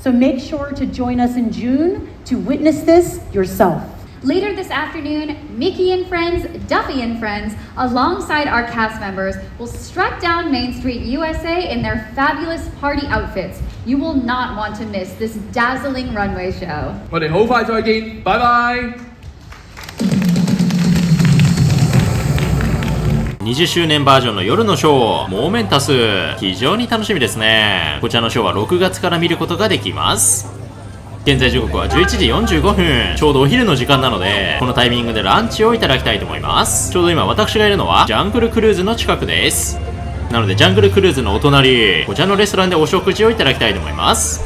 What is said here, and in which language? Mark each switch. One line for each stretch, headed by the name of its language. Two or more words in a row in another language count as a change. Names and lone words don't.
English: So make sure to join us in June to witness this yourself. Later this afternoon, Mickey and friends, Duffy and friends, alongside our cast members, will strut down Main Street, USA in their fabulous party outfits. You will not want to miss this dazzling runway show.
Cantonese: 我哋好快再見，拜拜。
Japanese: 20周年バージョンの夜のショー、モーメンタス。非常に楽しみですね。こちらのショーは6月から見ることができます。現在時刻は11時45分。ちょうどお昼の時間なので、このタイミングでランチをいただきたいと思います。ちょうど今私がいるのはジャングルクルーズの近くです。なのでジャングルクルーズのお隣、こちらのレストランでお食事をいただきたいと思います。